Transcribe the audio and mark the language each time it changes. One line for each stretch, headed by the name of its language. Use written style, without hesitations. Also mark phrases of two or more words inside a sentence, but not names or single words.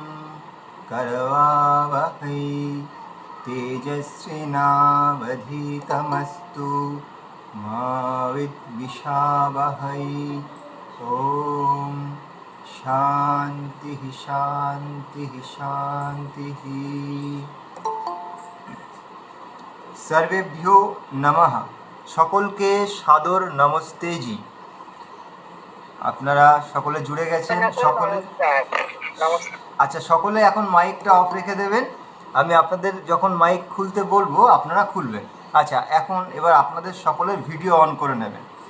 Sanskrit: करवावहै तेजस्विनावधीतमस्तु मा विद्विषावहै। ओम शांति शांति शांति। सर्वेभ्यो नमः।
Bangla: সকলকে সাদর নমস্তেজি। আপনারা সকলে জুড়ে গেছেন? সকলে আচ্ছা, সকলে এখন মাইকটা অফ রেখে দেবেন। আমি আপনাদের যখন মাইক খুলতে বলবো আপনারা খুলবেন। আচ্ছা, এখন এবার আপনাদের সকলের
English: video on
Bangla: করে নেবেন।